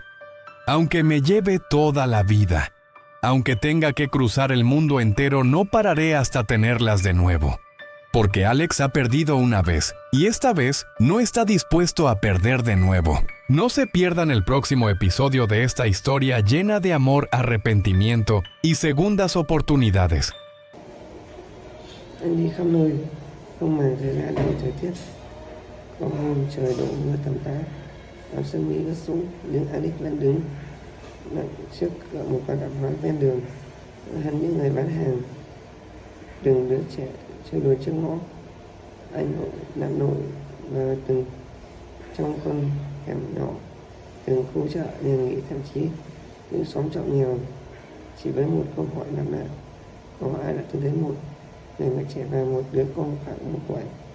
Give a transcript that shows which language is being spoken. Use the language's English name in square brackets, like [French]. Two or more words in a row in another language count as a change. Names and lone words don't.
[Spanish] Aunque me lleve toda la vida, aunque tenga que cruzar el mundo entero, no pararé hasta tenerlas de nuevo. Porque Alex ha perdido una vez, y esta vez no está dispuesto a perder de nuevo. No se pierdan el próximo episodio de esta historia llena de amor, arrepentimiento y segundas oportunidades. [Vietnamese] Anh đi khắp nơi, không màng thời gian hay thời tiết. Có hôm trời đổ mưa tầm tã, áo sơ mi ướt sũng, nhưng Alex vẫn đứng lặng trước một quán tạp hóa ven đường. Hắn những người bán hàng, từng đứa trẻ chơi đùa trước ngõ, anh nội, nạn nội và từng trong con hẻm nhỏ, từng khu chợ, nhà nghỉ, thậm chí những xóm trọ nghèo, chỉ với một câu hỏi nằm nạ, có ai đã từng thấy một người mẹ trẻ và một đứa con khoảng 1 tuổi.